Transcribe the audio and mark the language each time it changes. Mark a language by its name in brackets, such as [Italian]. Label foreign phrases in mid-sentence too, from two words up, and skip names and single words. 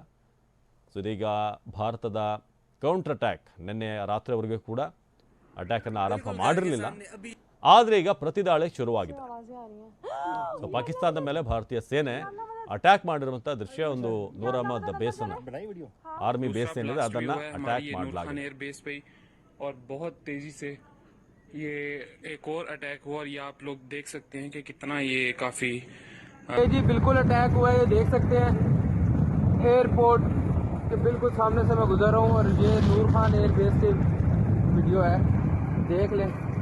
[Kannada] ಸೊ ಇದೀಗ ಭಾರತದ [English] counter attack. [Kannada] ನಿನ್ನೆ ರಾತ್ರಿವರೆಗೂ ಕೂಡ ಅಟ್ಯಾಕನ್ನು ಆರಂಭ ಮಾಡಿರಲಿಲ್ಲ, ಆದರೆ ಈಗ ಪ್ರತಿದಾಳಿ ಶುರುವಾಗಿದೆ. ಸೊ ಪಾಕಿಸ್ತಾನದ ಮೇಲೆ ಭಾರತೀಯ ಸೇನೆ ಅಟ್ಯಾಕ್ ಮಾಡಿರುವಂಥ ದೃಶ್ಯ. ಒಂದು ನೂರ್ ಅಹಮದ್ ಬೇಸ್ ಅನ್ನು, [English] army base [Kannada] ಏನಿದೆ ಅದನ್ನ ಅಟ್ಯಾಕ್ ಮಾಡಲಾಗಿದೆ. [English] air base [Hindi] पे और बहुत तेजी से ये एक और अटैक हुआ और ये आप लोग देख सकते हैं कि कितना ये काफी जी बिल्कुल अटैक हुआ है। ये देख सकते हैं एयरपोर्ट के बिल्कुल सामने से मैं गुजर रहा हूँ और ये नूर खान एयर बेस की वीडियो है, देख लें।